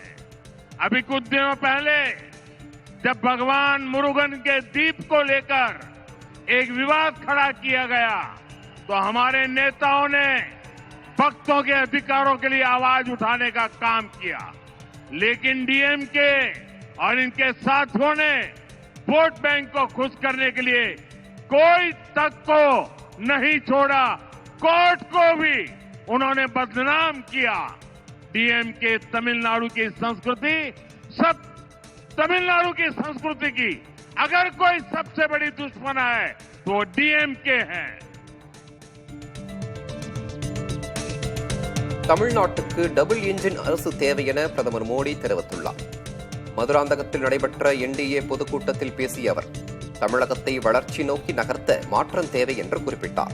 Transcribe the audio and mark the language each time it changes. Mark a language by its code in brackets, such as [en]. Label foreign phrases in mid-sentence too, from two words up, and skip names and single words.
[hi] अभी कुछ दिनों पहले जब भगवान मुरुगन के दीप को लेकर एक विवाद खड़ा किया गया, तो हमारे नेताओं ने भक्तों के अधिकारों के लिए आवाज उठाने का काम किया, लेकिन डीएमके और इनके साथियों ने वोट बैंक को खुश करने के लिए कोई तक को नहीं छोड़ा, कोर्ट को भी उन्होंने बदनाम किया। डीएमके तमिलनाडु की संस्कृति, सब तमिलनाडु की संस्कृति की अगर कोई सबसे बड़ी दुश्मन है तो वो डीएमके है। [ta] தமிழ்நாட்டுக்கு டபுள் இன்ஜின் அரசு தேவை என பிரதமர் மோடி தெரிவித்துள்ளார். மதுராந்தகத்தில் நடைபெற்ற என்டிஏ பொதுக்கூட்டத்தில் பேசிய அவர் தமிழகத்தை வளர்ச்சி நோக்கி நகர்த்த மாற்றம் தேவை என்று குறிப்பிட்டார்.